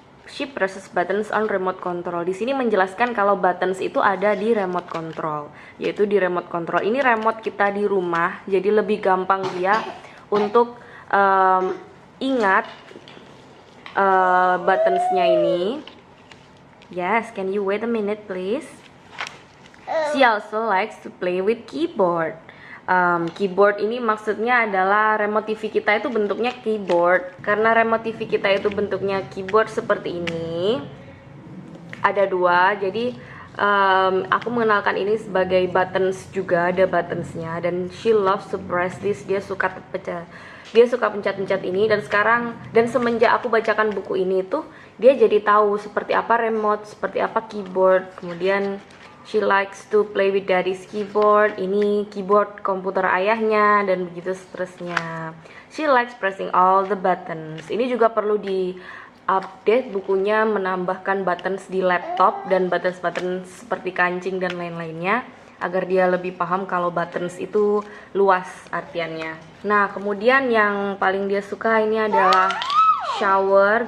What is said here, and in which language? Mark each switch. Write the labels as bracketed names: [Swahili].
[English] She presses buttons on remote control. [Indonesian] Di sini menjelaskan kalau buttons itu ada di remote control, yaitu di remote control. Ini remote kita di rumah, jadi lebih gampang dia untuk ingat buttonsnya ini. [English] Yes, can you wait a minute please? She also likes to play with keyboard. [Indonesian] Keyboard ini maksudnya adalah remote TV kita itu bentuknya keyboard. Karena remote TV kita itu bentuknya keyboard seperti ini, ada dua. Jadi aku mengenalkan ini sebagai buttons juga, ada buttonsnya. Dan [English] she loves to press this. [Indonesian] Dia suka pencet-pencet ini. Dan semenjak aku bacakan buku ini tuh, dia jadi tahu seperti apa remote, seperti apa keyboard. Kemudian [English] she likes to play with daddy's keyboard. [Indonesian] Ini keyboard komputer ayahnya, dan begitu seterusnya. [English] She likes pressing all the buttons. [Indonesian] Ini juga perlu di-update bukunya, menambahkan buttons di laptop dan buttons-buttons seperti kancing dan lain-lainnya, agar dia lebih paham kalau buttons itu luas artiannya. Nah, kemudian yang paling dia suka ini adalah shower.